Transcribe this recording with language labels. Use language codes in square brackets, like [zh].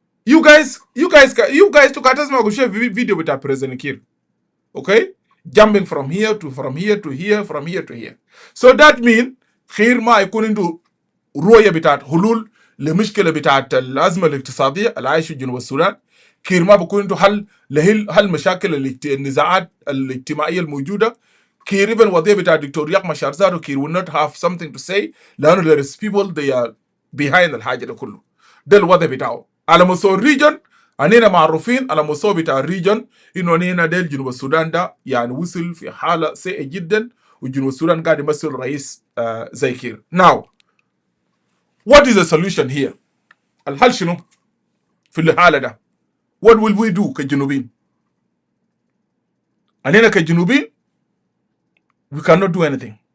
[ar] You guys تسمعوا في فيديو بتاع بريزيدنت كير. [en] Okay, jumping from here to here from here to here. [ar] So that mean خير ما يكون عنده رؤيه بتاعت حلول لمشكله بتاعت الازمه الاقتصاديه اللي عايشه جنوب السودان. كير ما بيكون عنده حل مشاكل النزاعات الاجتماعيه الموجوده. كير even وضعيه بتاع الدكتور ياك مشار زارو، كير [en] will not have something to say، [ar] لانه [en] there is people they are behind [ar] الحاجه ده كله. ده الوضع بتاعه على مستوى الريجن. اننا معروفين على مستوى بتاع الريجن انه اننا ديل جنوب السودان ده يعني وصل في حاله سيئه جدا، وجنوب السودان قاعد يمثل رئيس زي كير. [en] Now what is the solution here؟ [ar] الحل شنو في الحاله ده؟ [en] what will we do كجنوبين؟ [ar] اننا كجنوبين [en] we cannot do anything.